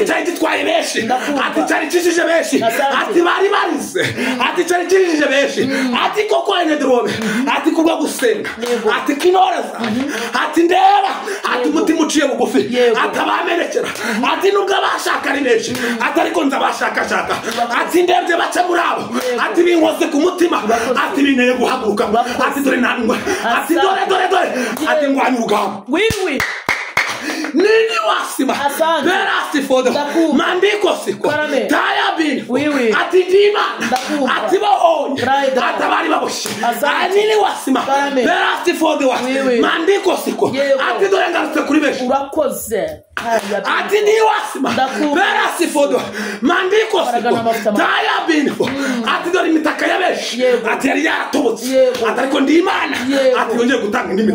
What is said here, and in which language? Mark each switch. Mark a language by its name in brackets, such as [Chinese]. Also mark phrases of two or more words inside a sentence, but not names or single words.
[Kinyarwanda] cyari gitwaye benshi, ati cyari kishije benshi, ati bari barize, ati cyari kishije benshi, ati koko enedrobe, ati kubwo gusenga, ati kinoreza, ati ndeba, ati umutima uciye bugufi, ati abamenekera, ati nubwo abashaka ari benshi, ati ariko nzabashakashaka, ati ndebye baca murabo, ati binkoze ku mutima, ati binteye guhaguruka, ati dore nangwa, ati dore, ati ngwanya urugamba. Wiwi. Nini wasima perasti fodo mandiko siko taya bini ati ndima, ati bahonye, ati abari baboshye. Nini wasima perasti fodo mandiko siko ati dore ngarutse kuri benshi. Urakoze. Ati ni wasima perasti fodo mandiko siko taya bini ati dore imitaka ya benshi, ati yari yaratobotse, ati ariko ndi Imana, ati yongeye gutanga indimi.